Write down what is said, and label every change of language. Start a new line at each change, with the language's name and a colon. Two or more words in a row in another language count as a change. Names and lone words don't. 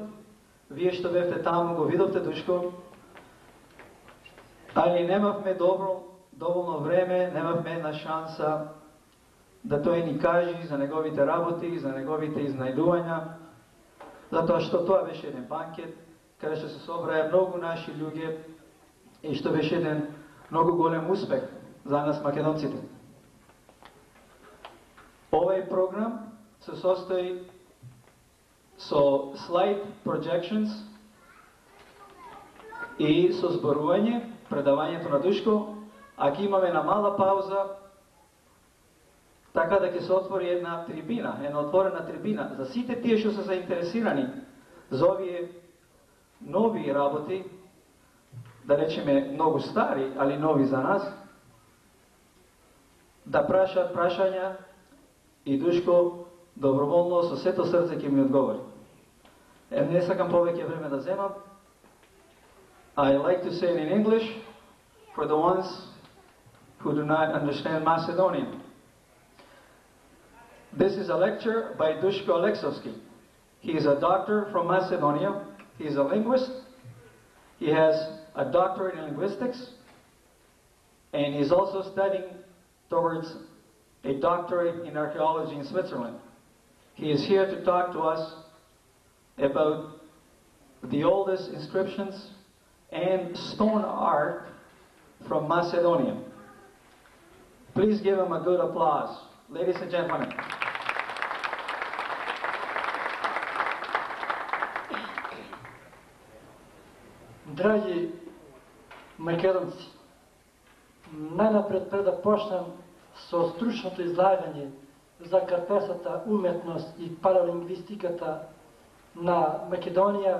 Macedonian: Вие што бевте таму го видовте Душко, али немавме доволно време, немавме една шанса да тој ни кажи за неговите работи, за неговите изнајдувања, затоа што тоа беше еден банкет каде што се собраа многу наши луѓе и што беше еден многу голем успех за нас македонците. Овој програм се состои со
English: slide projections
Macedonian: и со зборување, предавањето на Душко, а ќе имаме една мала пауза, така да ќе се отвори една трибина, една отворена трибина за сите тие што се заинтересирани за овие нови работи, да речеме многу стари, али нови за нас, да прашаат прашања и Душко доброволно со сето срце ќе ми одговори. Не сакам повеќе време да земам.
English: I like to say it in English for the ones who do not understand Macedonian. This is a lecture by Duško Aleksovski. He is a doctor from Macedonia. He is a linguist. He has a doctorate in linguistics, and he's also studying towards a doctorate in archaeology in Switzerland. He is here to talk to us about the oldest inscriptions and stone art from Macedonia. Please give him a good applause, ladies and gentlemen.
Macedonian: Драги македонци, најнапред пред да почнам со стручното излагање за карпестата уметност и паралингвистиката на Македонија,